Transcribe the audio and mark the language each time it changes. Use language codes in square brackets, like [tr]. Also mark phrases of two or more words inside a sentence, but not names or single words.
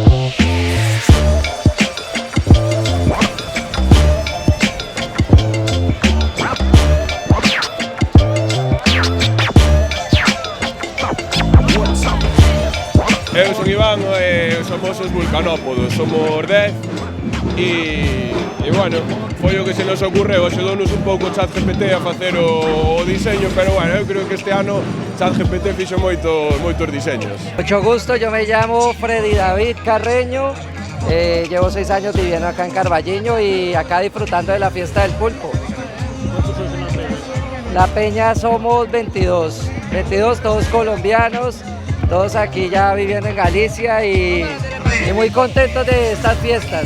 [gl] Eu son Iván e somos os vulcanópodos, somos 10 e bueno, foi o que se nos ocorreu, axudounos un pouco ChatGPT a facer o diseño, pero bueno, eu creo que este ano ChatGPT fixo moitos diseños. [es] Mucho gusto, yo me llamo Freddy David Carreño, llevo 6 años viviendo acá en Carballiño y acá disfrutando de la fiesta del pulpo. La peña somos 22, todos colombianos, todos aquí ya viviendo en Galicia y muy contentos de estas fiestas.